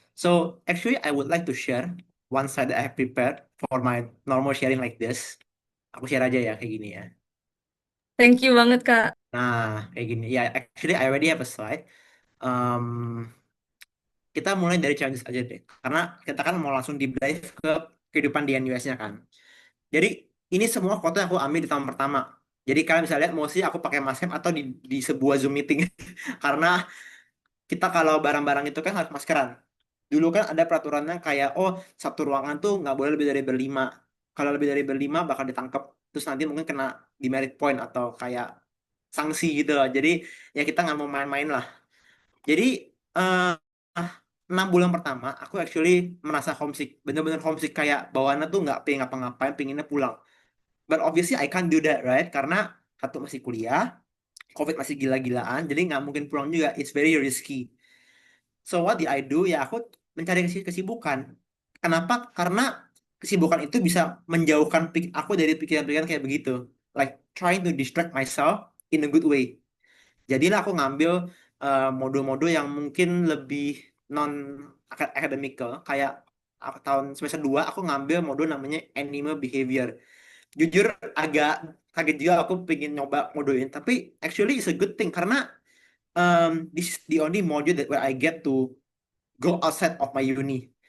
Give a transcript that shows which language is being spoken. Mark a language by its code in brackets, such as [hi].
[en] So actually I would like to share one slide that I have prepared for my normal sharing like this. [id] Aku share aja ya kayak gini ya. [en] Thank you [id] banget Kak. Nah, kayak gini. [en] Ya, actually I already have a slide. Um, [id] kita mulai dari challenges aja deh. Karena kita kan mau langsung [en] deep dive [id] ke kehidupan di NUS-nya kan. Jadi ini semua foto yang aku ambil di tahun pertama. Jadi kalian bisa lihat mostly aku pakai masker atau di sebuah Zoom meeting. Karena kita kalau barang-barang itu kan harus maskeran. Dulu kan ada peraturannya kayak, oh satu ruangan tuh nggak boleh lebih dari berlima. Kalau lebih dari berlima bakal ditangkap. Terus nanti mungkin kena demerit point atau kayak sanksi gitu loh. Jadi ya kita nggak mau main-main lah. Jadi eh 6 bulan pertama aku actually merasa homesick. Bener-bener homesick kayak bawaannya tuh nggak pengen ngapa-ngapain, pengennya pulang. [en] But obviously I can't do that, right? [id] Karena satu masih kuliah, COVID masih gila-gilaan, jadi nggak mungkin pulang juga. [en] It's very risky. So what did I do? [id] Ya aku mencari kesibukan. Kenapa? Karena kesibukan itu bisa menjauhkan aku dari pikiran-pikiran kayak begitu. [en] Like trying to distract myself in a good way. [id] Jadilah aku ngambil mode-mode yang mungkin lebih non academical. Kayak aku tahun semester 2 aku ngambil mode namanya animal behavior. Jujur agak kaget juga aku pengen nyoba mode ini. [en] Tapi actually it's a good thing karena this is the only module that where I get to go outside of my uni.